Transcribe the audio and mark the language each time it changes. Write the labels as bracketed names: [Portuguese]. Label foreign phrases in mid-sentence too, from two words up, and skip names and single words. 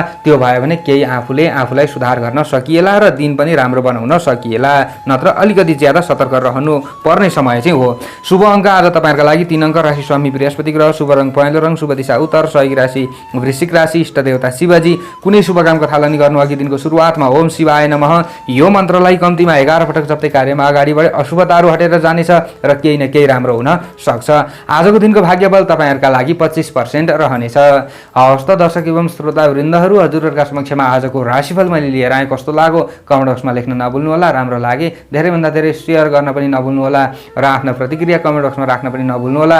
[Nepali] त्यो भयो भने केही आफूलाई सुधार गर्न सकिएला र दिन पनि राम्रो बनाउन सकिएला। नत्र अलिकति ज्यादा सतर्क रहनु पर्ने समय चाहिँ हो। शुभ अङ्क आज तपाईँहरूका लागि 3 अङ्क, राशि स्वामी बृहस्पति ग्रह, शुभ रङ पहेँलो रङ, शुभ दिशा उत्तर, सहयोगी राशि वृश्चिक राशि, इष्ट देवता शिवजी। कुनै शुभ कामको थालनी गर्नु अघि दिनको सुरुवातमा [Sanskrit] ओम शिवाय नमः [Nepali] यो मन्त्रलाई कम्तीमा 11 पटक जप्दै कार्यमा अगाडि बढे अशुभताहरू हटेर जानेछ र केही न केही राम्रो हुन सक्छ। आजको दिनको भाग्यबल तपाईँहरूका लागि 25% रहनेछ। हवस् त दर्शक एवं श्रोतावृन्दहरू, हजुरहरूका समक्षमा आजको राशिफल मैले लिएर आएँ। कस्तो लाग्यो [English] comment boxमा [Nepali] लेख्न नभुल्नुहोला। राम्रो लागे धेरैभन्दा धेरै सेयर गर्न पनि नभुल्नुहोला र आफ्ना प्रतिक्रिया [English] comment boxमा [Nepali] राख्न पनि नभुल्नुहोला।